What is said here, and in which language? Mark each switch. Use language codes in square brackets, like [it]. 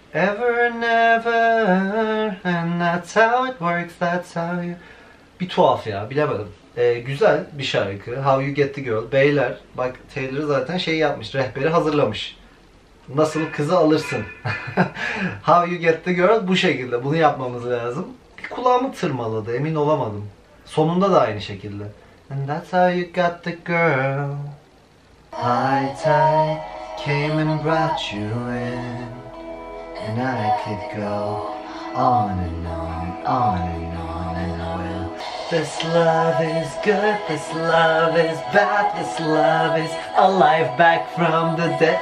[en] Ever never and that's how it works, that's how you... [tr] Bir tuhaf ya, bilemedim. Güzel bir şarkı. How You Get The Girl. Beyler, bak Taylor zaten yapmış, rehberi hazırlamış. Nasıl kızı alırsın? How You Get The Girl bu şekilde. Bunu yapmamız lazım. Kulağımı tırmaladı, emin olamadım. Sonunda da aynı şekilde. [en] And that's how you got the girl. High tide came and brought you in. And I could go on and on, on and on and I will. This love is good, this love is bad, this love is alive back from the dead.